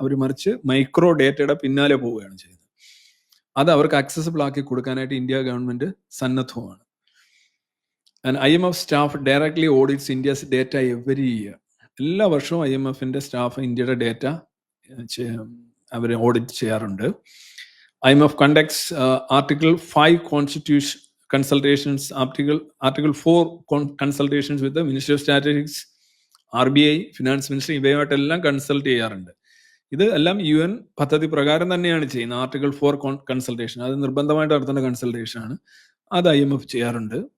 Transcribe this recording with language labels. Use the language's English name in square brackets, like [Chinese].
[Malayalam] അവർ മറിച്ച് മൈക്രോ ഡേറ്റയുടെ പിന്നാലെ പോവുകയാണ് ചെയ്യുന്നത്. അത് അവർക്ക് അക്സസിബിൾ ആക്കി കൊടുക്കാനായിട്ട് India government സന്നദ്ധമാണ്. [English] And IMF staff directly audits India's data every year. [Malayalam] എല്ലാ വർഷവും IMFന്റെ സ്റ്റാഫ് ഇന്ത്യയുടെ ഡേറ്റ അവർ ഓഡിറ്റ് ചെയ്യാറുണ്ട്. [English] IMF conducts Article 5 constitution consultations, Article 4 consultations with the Ministry of Statistics, RBI, Finance Ministry. [Malayalam] ഇവയുമായിട്ടെല്ലാം consult ചെയ്യാറുണ്ട്. ഇത് എല്ലാം UN പദ്ധതി പ്രകാരം തന്നെയാണ് ചെയ്യുന്നത്. Article 4 കൺസൾട്ടേഷൻ അത് നിർബന്ധമായിട്ട് നടത്തുന്ന കൺസൾട്ടേഷൻ ആണ്. അത് IMF ചെയ്യാറുണ്ട്.